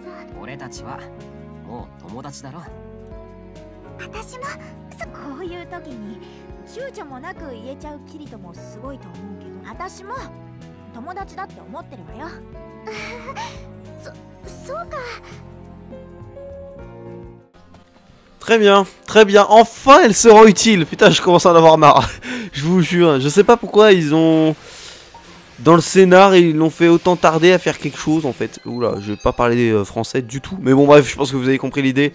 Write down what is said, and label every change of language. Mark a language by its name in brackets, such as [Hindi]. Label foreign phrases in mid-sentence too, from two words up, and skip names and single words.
[Japanese] 俺たちはもう友達だろ。私もこういう時に躊躇もなく言えちゃうキリトもすごいと思うけど、私も友達だって思ってるわよ。そうか。 [French] Très bien, enfin elle sera utile. Putain, je commence à en avoir marre. Je vous jure, je sais pas pourquoi ils ont... Dans le scénar, ils l'ont fait autant tarder à faire quelque chose en fait. Oula, je vais pas parler français du tout. Mais bon bref, je pense que vous avez compris l'idée.